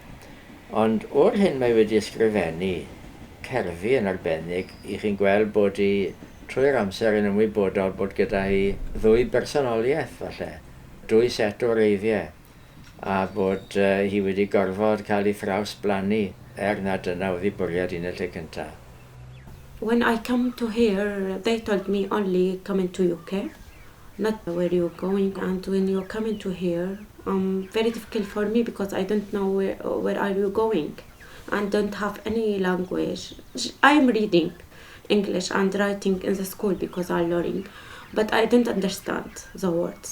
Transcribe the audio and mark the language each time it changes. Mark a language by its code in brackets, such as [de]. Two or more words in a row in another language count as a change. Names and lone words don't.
[cy] Ond o'r hyn mae wedi ysgrifennu cerddi yn arbennig, i chi'n gweld bod hi trwy'r amser yn ymwybodol bod gyda hi ddwy bersonoliaeth falle, dwy set o reiddiau, a bod hi wedi gorfod cael ei thrawsblannu na dyna oedd ei bwriad un y lle cyntaf. [en] When I come to here, they told me only coming to UK, not where you're going. And when you're coming to here, very difficult for me because I don't know where are you going and don't have any language. I'm reading English and writing in the school because I'm learning, but I don't understand the words.